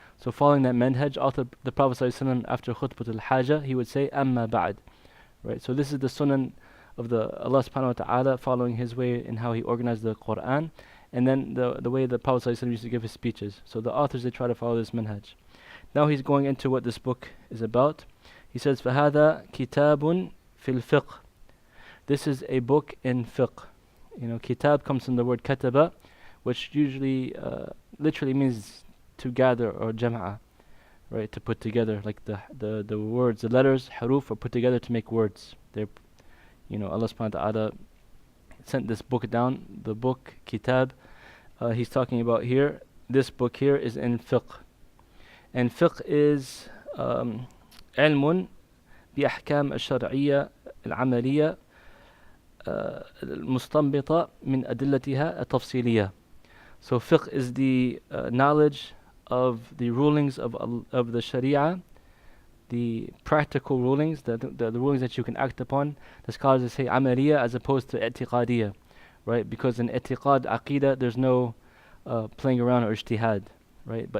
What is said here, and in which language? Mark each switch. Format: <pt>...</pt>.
<en>So following that manhaj, after the Prophet ﷺ, after Khutbah al-Hajjah, he would say, Amma ba'd, right? So this is the sunan of the Allah subhanahu wa ta'ala, following His way in how He organized the Quran, and then the way the Prophet ﷺ used to give his speeches. So the authors, they try to follow this manhaj. Now he's going into what this book is about. He says,</en> <ar>فَهَذَا كِتَابٌ فِي الْفِقْهِ.</ar> <en>This is a book in fiqh. Kitab comes from the word kataba, which usually literally means to gather, or jam'a, right? To put together, like the words, the letters, haruf, are put together to make words. They're, Allah subhanahu wa ta'ala sent this book down, the book, kitab. He's talking about here, this book here is in fiqh. And fiqh is</en> <ar>علم بأحكام الشرعية العملية المستنبطة من أدلتها التفصيلية.</ar> <en>So fiqh is the knowledge of the rulings of the Sharia, the practical rulings, the rulings that you can act upon. The scholars say amaliya as opposed to i'tiqadiyya, right? Because in i'tiqad, aqidah, there's no playing around or ijtihad, right?</en>